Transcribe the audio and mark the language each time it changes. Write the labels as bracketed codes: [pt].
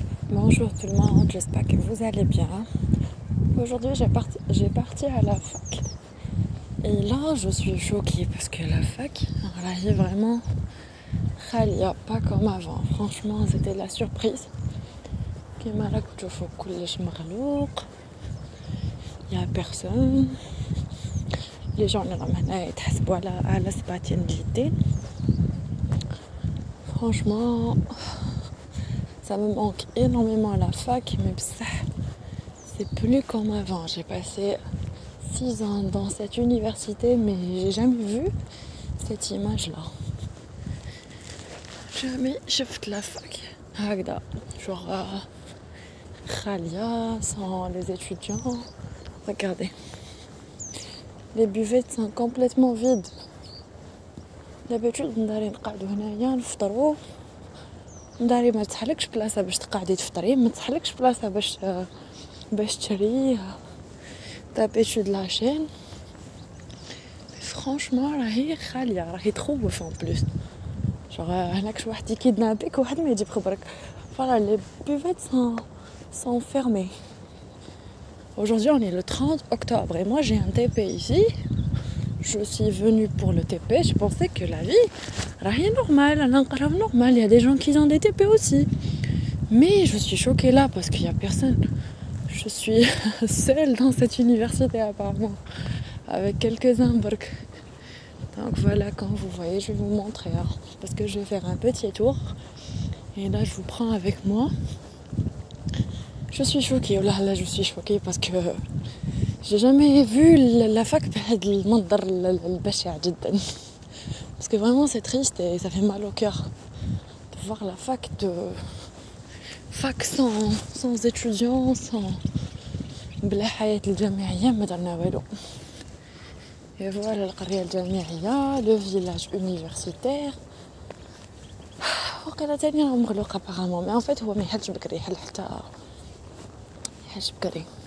[fr] Bonjour tout le monde, j'espère que vous allez bien. Aujourd'hui j'ai parti à la fac. Et là je suis choquée parce que la fac, elle est vraiment khalia, pas comme avant. Franchement c'était la surprise. [ar] كيما راك تشوفوا كلش مغلوق. [fr] Il y a personne. Les gens [ar] راهم هنا يتحسبوا على 7 جديدين. [fr] Franchement ça me manque énormément à la fac, mais c'est plus comme avant. J'ai passé 6 ans dans cette université, mais j'ai jamais vu cette image-là. Jamais j'ai fait la fac. Hagda, genre Khalia, sans les étudiants. Regardez. Les buvettes sont complètement vides. D'habitude, [ar] نداري نقعدو هنايا نفطرو. نداري ما تحلكش بلاصة باش تقعدي تفطري، ما تحلكش بلاصة باش تشري. [fr] D'habitude la chaîne. Franchement, [ar] راهي خالية، راهي تخوف [fr] en plus. Genre, [ar] هناك شي واحد يكيدنابيك وواحد ما يجيب خبرك. [fr] Voilà, les buvettes sont fermées. Aujourd'hui, on est le 30 octobre et moi j'ai un TP ici. Je suis venue pour le TP, je pensais que la vie est normale, normal. Il y a des gens qui ont des TP aussi. Mais je suis choquée là parce qu'il n'y a personne. Je suis seule dans cette université apparemment, avec quelques-uns. Donc voilà, quand vous voyez, je vais vous montrer. Hein, parce que je vais faire un petit tour. Et là, je vous prends avec moi. Je suis choquée. Oh là, je suis choquée parce que j'ai jamais vu la fac [ar] بهذا المنظر البشع جدا. [fr] Parce que vraiment, c'est triste et ça fait mal au cœur de voir la fac sans étudiants, sans [ar] بلا حياة الجامعية ما درنا والو. [fr] Et voilà [ar] القرية الجامعية, [fr] le village universitaire. [ar] وقيلا تاني راه مغلوق apparemment, [fr] mais en fait [ar] هو ما يحلش بكري, يحل بكري.